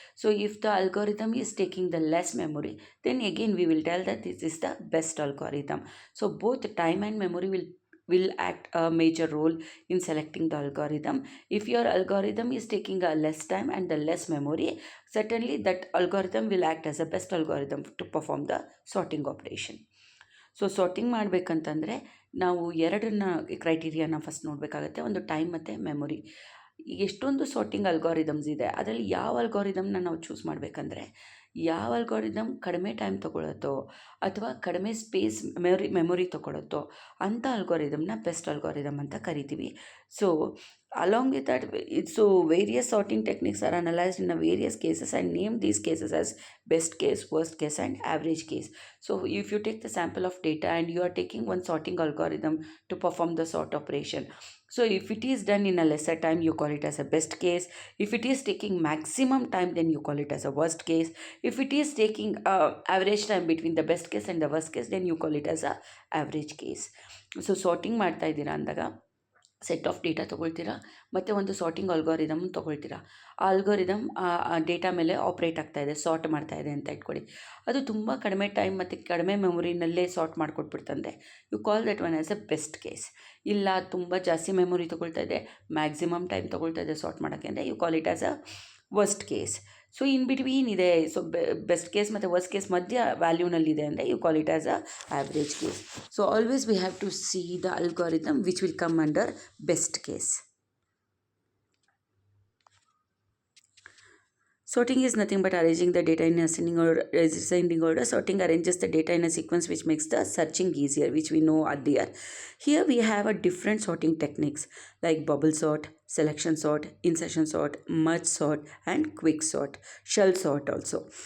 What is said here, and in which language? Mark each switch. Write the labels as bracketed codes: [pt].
[en] So if the algorithm is taking the less memory, then again we will tell that this is the best algorithm. So both time and memory will act a major role in selecting the algorithm. If your algorithm is taking a less time and the less memory, certainly that algorithm will act as a best algorithm to perform the sorting operation. [kn] So sorting ಮಾಡಬೇಕಂತಂದರೆ ನಾವು ಎರಡನ್ನ ಕ್ರೈಟೀರಿಯಾನ first ನೋಡಬೇಕಾಗತ್ತೆ, ಒಂದು time ಮತ್ತು memory. ಎಷ್ಟೊಂದು sorting algorithms ಇದೆ, ಅದರಲ್ಲಿ ಯಾವ ಅಲ್ಗಾರಿದಮ್ನ ನಾವು choose ಮಾಡಬೇಕಂದ್ರೆ ಯಾವ ಅಲ್ಗಾರಿದಮ್ ಕಡಿಮೆ ಟೈಮ್ ತೊಗೊಳುತ್ತೋ ಅಥವಾ ಕಡಿಮೆ ಸ್ಪೇಸ್ ಮೆಮೊರಿ ತೊಗೊಳುತ್ತೋ ಅಂಥ ಅಲ್ಗಾರಿದಮ್ನ ಬೆಸ್ಟ್ ಅಲ್ಗಾರಿದಮ್ ಅಂತ ಕರಿತೀವಿ. [en] So along with that, so various sorting techniques are analyzed in a various cases and name these cases as best case, worst case and average case. So if you take the sample of data and you are taking one sorting algorithm to perform the sort operation, so if it is done in a lesser time, you call it as a best case. If it is taking maximum time, then you call it as a worst case. If it is taking average time between the best case and the worst case, then you call it as a average case. [kn] So sorting ಮಾಡ್ತಾ ಇದ್ದೀರಾ ಅಂದಾಗ set of data ತೊಗೊಳ್ತೀರಾ ಮತ್ತು ಒಂದು sorting algorithm ತೊಗೊಳ್ತೀರಾ. ಆ algorithm data ಮೇಲೆ operate ಆಗ್ತಾಯಿದೆ, sort ಮಾಡ್ತಾಯಿದೆ ಅಂತ ಇಟ್ಕೊಳ್ಳಿ. ಅದು ತುಂಬ ಕಡಿಮೆ ಟೈಮ್ ಮತ್ತು ಕಡಿಮೆ ಮೆಮೊರಿನಲ್ಲೇ sort ಮಾಡಿಕೊಟ್ಬಿಡ್ತಂದರೆ [en] You call that one as a best case. [kn] ಇಲ್ಲ ತುಂಬ ಜಾಸ್ತಿ ಮೆಮೊರಿ ತೊಗೊಳ್ತಾ ಇದೆ, ಮ್ಯಾಕ್ಸಿಮಮ್ ಟೈಮ್ ತೊಗೊಳ್ತಾ ಇದೆ ಸಾರ್ಟ್ ಮಾಡೋಕ್ಕೆ ಅಂದರೆ [en] You call it as a worst case. So in between [kn] ಇದೆ, ಸೊ ಬೆಸ್ಟ್ ಕೇಸ್ ಮತ್ತು ವರ್ಸ್ಟ್ ಕೇಸ್ ಮಧ್ಯ ವ್ಯಾಲ್ಯೂನಲ್ಲಿದೆ ಅಂದರೆ [en] You call it as a average case. So always we have to see the algorithm which will come under best case. Sorting is nothing but arranging the data in ascending order. Sorting arranges the data in a sequence which makes the searching easier, which we know earlier. Here we have a different sorting techniques like bubble sort, selection sort, insertion sort, merge sort and quick sort, shell sort also.